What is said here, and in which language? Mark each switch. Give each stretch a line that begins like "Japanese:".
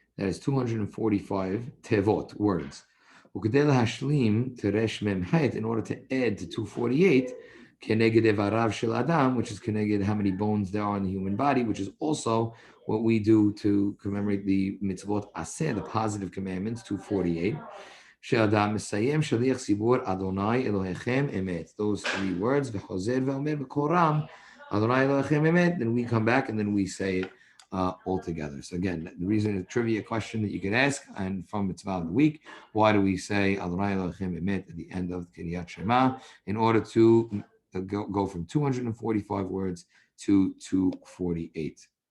English: That is 245 tevot, words.
Hebrew: וכדי להשלים תרש מ"ח,
English: in order to add to 248,
Hebrew: כנגד איבריו של אדם,
English: which is כנגד how many bones there are in the human body, which is also what we do to commemorate the mitzvot aseh, the positive commandments, 248.
Hebrew: שאדם מסיים שליח ציבור אדוני אלוהיכם אמת.
English: Those three words,
Hebrew: וחוזר ואומר בקול רם, אדוני אלוהיכם אמת,
English: then we come back and then we say it all together. So again, the reason, a trivia question that you could ask, and from Mitzvah of the week, why do we say
Hebrew: Adonai Elohim Emet
English: at the end of Kiryat Shema? In order to go from 245 words to 248.